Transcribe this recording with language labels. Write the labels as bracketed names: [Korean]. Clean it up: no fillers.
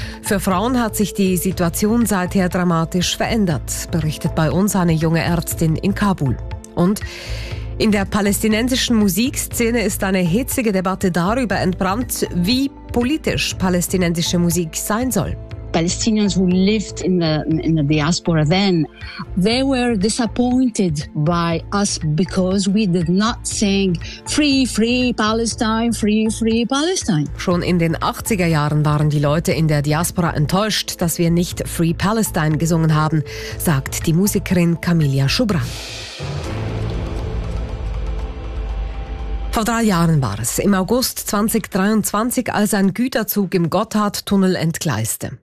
[German] Für Frauen hat sich die Situation seither dramatisch verändert, berichtet bei uns eine junge Ärztin in Kabul. Und in der palästinensischen Musikszene ist eine hitzige Debatte darüber entbrannt, wie politisch palästinensische Musik sein soll. [English] Palestinians who lived in the diaspora then, they were disappointed by us because we did not sing free, free Palestine, free, free Palestine. [German] Schon in den 80er Jahren waren die Leute in der Diaspora enttäuscht, dass wir nicht [English] Free Palestine [German] gesungen haben, sagt die Musikerin Camilla Schubran. Vor 3 Jahren war es, im August 2023, als ein Güterzug im Gotthardtunnel entgleiste.